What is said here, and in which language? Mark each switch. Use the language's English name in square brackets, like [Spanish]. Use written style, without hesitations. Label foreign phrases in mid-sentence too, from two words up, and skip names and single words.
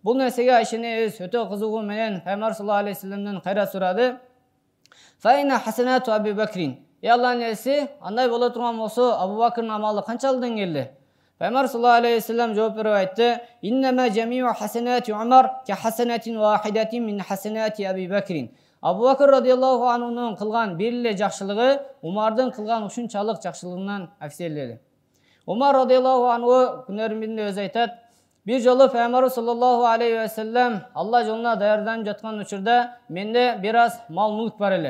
[Kyrgyz] Бул нерсеге ишенебиз, өтө кызыгуу менен Пайгамбар [Arabic] صلى الله عليه وسلم [Kyrgyz] кайра сурады. [Arabic] فأين حسنات أبي بكر. [Kyrgyz] Аллахтын элчиси, андай боло турган болсо, Абу Бакрдын амалы канчалык деңгээлде? Пайгамбар [Arabic] صلى الله عليه وسلم [Kyrgyz] жооп берип айтты: [Arabic] "إنما جميع حسنات عمر كحسنة واحدة من حسنات أبي بكر." [Kyrgyz] Абу Бакр [Arabic] رضي الله عنه [Kyrgyz] кылган бир эле жакшылыгы Умардын кылган ушунчалык жакшылыгынан афселдеди. Умар [Arabic] رضي الله عنه [Kyrgyz] күнөрүн биринде өзү айтат: "Бир жолу Пайгамбар [Arabic] صلى الله عليه وسلم [Kyrgyz] Алла жолуна даярданып жаткан учурда менде бир аз мал мүлк бар эле.